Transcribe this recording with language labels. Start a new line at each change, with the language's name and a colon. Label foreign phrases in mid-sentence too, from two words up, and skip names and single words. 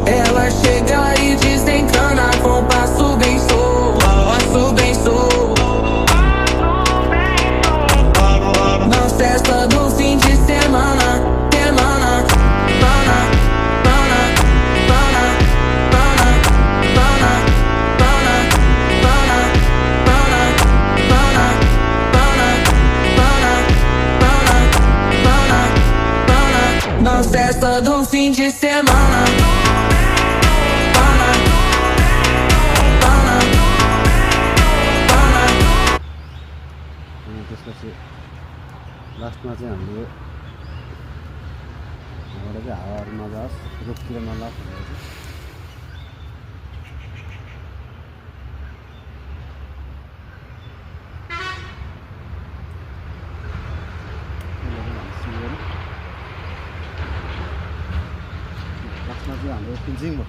Portuguese: Ela chega e desencana com passo bem solto, passo bem solto. Na festa do fim de semana, semana, pana, pana, pana, pana, pana, pana, pana, pana, pana, pana, pana. Na festa do fim de semana. Pana, pana, pana.
Nepali: त्यसपछि लास्टमा चाहिँ हामीले यहाँबाट चाहिँ हावाहरू नजाओस्, रुखतिर नलाओस् भनेर चाहिँ लास्टमा चाहिँ हाम्रो फिन्सिङ भयो।